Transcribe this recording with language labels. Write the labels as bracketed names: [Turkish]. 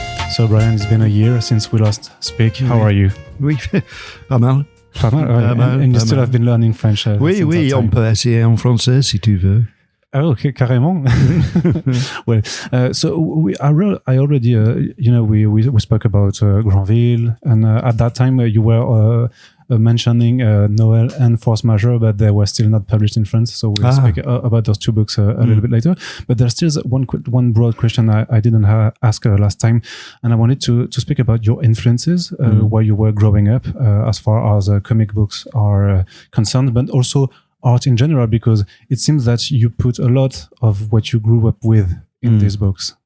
[English] So Bryan, it's been a year since we last speak. How are you? [French] Oui, pas mal. Pas mal, ouais. [English] And you still have been learning French. [French] Oui, on peut essayer en français si tu veux. Oh, okay, carrément. [English] Well, so I already, we spoke about Grandville, and at that time you were mentioning Noël and Force Majeure, but they were still not published in France. So we'll speak about those two books a little bit later. But there's still one broad question I didn't ask last time, and I wanted to speak about your influences while you were growing up, as far as comic books are concerned, but also art in general, because it seems that you put a lot of what you grew up with in these books.